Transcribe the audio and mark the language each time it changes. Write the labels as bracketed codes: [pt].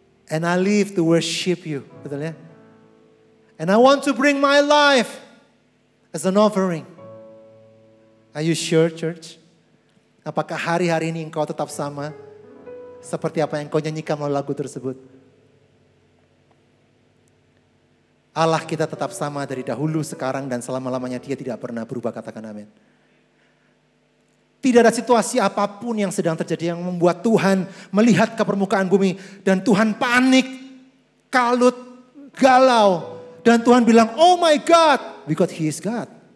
[en] And I live to worship you. [id] Betul ya? [en] And I want to bring my life as an offering. Are you sure, church? [id] Apakah hari-hari ini engkau tetap sama seperti apa yang kau nyanyikan melalui lagu tersebut? Allah kita tetap sama dari dahulu, sekarang, dan selama-lamanya. Dia tidak pernah berubah, katakan amin. Tidak ada situasi apapun yang sedang terjadi yang membuat Tuhan melihat ke permukaan bumi dan Tuhan panik, kalut, galau. Dan Tuhan bilang, [en] oh my God, because He is God.